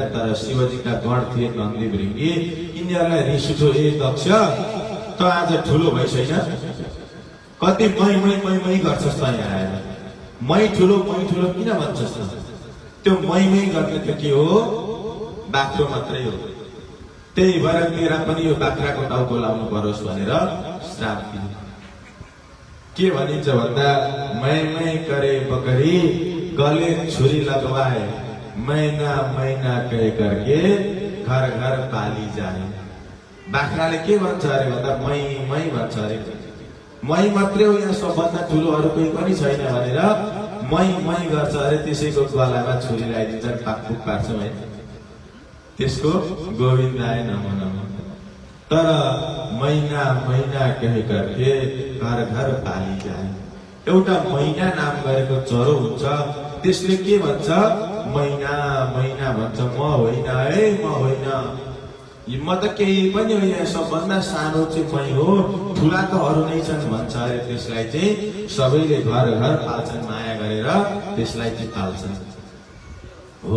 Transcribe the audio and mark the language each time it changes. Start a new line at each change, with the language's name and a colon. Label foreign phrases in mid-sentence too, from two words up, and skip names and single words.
Nepali: तर शिवजीका गण थिए नन्दी भृङ्गी, यिनीहरूलाई रिस उठ्यो, ए दक्ष त आज ठुलो भइसैन, कति मै गर्छस् त यहाँ आएर, मै ठुलो किन भन्छस् त? त्यो मै गर्ने त के हो, बाख्रो मात्रै हो। त्यही भएर तेरा पनि यो बाख्राको टाउको लाउनु परोस् भनेर श्राप दिए। के भनिन्छ भन्दा
Hindi: मै करे बकरी गले छुरी लगवाए, मैना कह करके घर घर पाली जाए।
Nepali: बाख्राले के भन्छ अरे भन्दा मै भन्छ अरे, मै मात्रै हो यहाँ, सबभन्दा ठुलो अरू कोही पनि छैन भनेर मै गर्छ अरे। त्यसैको गलामा छुरी लगाइदिन्छन्, पाकपुक पार्छौँ है, त्यसको
Sanskrit: गोविन्दाय नमो नमो।
Hindi: तर मैना कहे करके घर घर पाली जाए।
Nepali: एउटा मैना नाम गरेको चरो हुन्छ, त्यसले के भन्छ, मैना भन्छ, म होइन है, म होइन, म त केही पनि हो, यहाँ सबभन्दा सानो चाहिँ मै हो, ठुला त अरू नै छन् भन्छ अरे। त्यसलाई चाहिँ सबैले घर घर पाल्छन्, माया गरेर त्यसलाई चाहिँ पाल्छन् हो।